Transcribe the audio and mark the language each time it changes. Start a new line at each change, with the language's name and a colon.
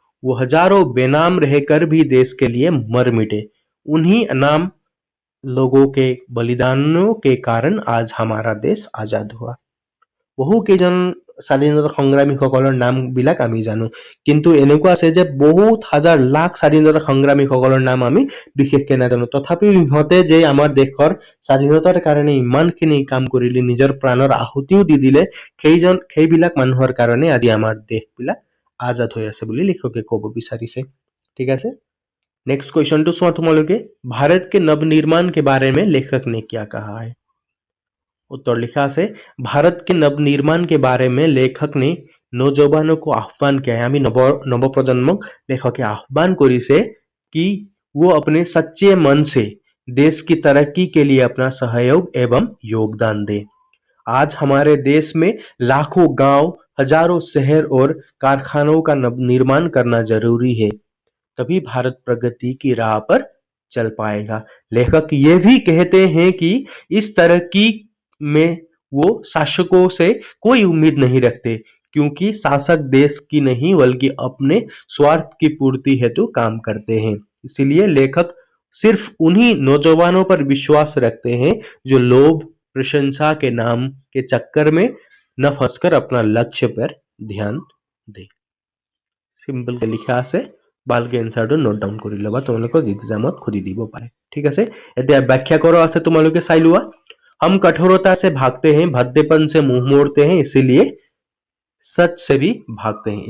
Hindi: वो हजारों बेनाम रहकर भी देश के लिए मर मिटे। उन्हीं नाम लोगों के बलिदानों के कारण आज हमारा देश आजाद हुआ।
Assamese: বহু কেইজন স্বাধীনতা সংগ্ৰামীসকলৰ নামবিলাক আমি জানো, কিন্তু এনেকুৱা আছে যে বহুত হাজাৰ লাখ স্বাধীনতা সংগ্ৰামীসকলৰ নাম আমি বিশেষকৈ নাজানো। তথাপিও ইহঁতে যে আমাৰ দেশৰ স্বাধীনতাৰ কাৰণে ইমানখিনি কাম কৰিলে, নিজৰ প্ৰাণৰ আহুতিও দি দিলে, সেইবিলাক মানুহৰ কাৰণে আজি আমাৰ দেশবিলাক আজাদ হৈ আছে বুলি লেখকে ক'ব বিচাৰিছে। ঠিক আছে।
Hindi: नेक्स्ट क्वेश्चन तो सुना तुम्हारे, भारत के नवनिर्माण के बारे में लेखक ने क्या कहा है। उत्तर लिखा से, भारत के नवनिर्माण के बारे में लेखक ने नौजवानों को आह्वान किया है।
Assamese: आमी नवप्रजन्मक लेखके आह्वान करिसे
Hindi: कि वो अपने सच्चे मन से देश की तरक्की के लिए अपना सहयोग एवं योगदान दे। आज हमारे देश में लाखों गांव, हजारों शहर और कारखानों का निर्माण करना जरूरी है, तभी भारत प्रगति की राह पर चल पाएगा। लेखक ये भी कहते हैं कि इस तरक्की में वो शासकों से कोई उम्मीद नहीं रखते, क्योंकि शासक देश की नहीं बल्कि अपने स्वार्थ की पूर्ति हेतु काम करते हैं। इसलिए लेखक सिर्फ उन्हीं नौजवानों पर विश्वास रखते हैं जो लोभ प्रशंसा के नाम के चक्कर में न फंसकर अपना लक्ष्य पर ध्यान दे। सिंपल के लिखा से
Assamese: ভালকে এনসাৰটো নোট ডাউন কৰি ল'বা, তোমালোকক এক্সামত সুধি দিব পাৰে। ঠিক আছে, এতিয়া ব্যাখ্যা কৰা আছে, তোমালোকে চাই লোৱা।
Hindi: हम कठोरता से भागते हैं, भद्देपन से मुंह मोड़ते हैं, इसीलिए सच से भी भागते हैं।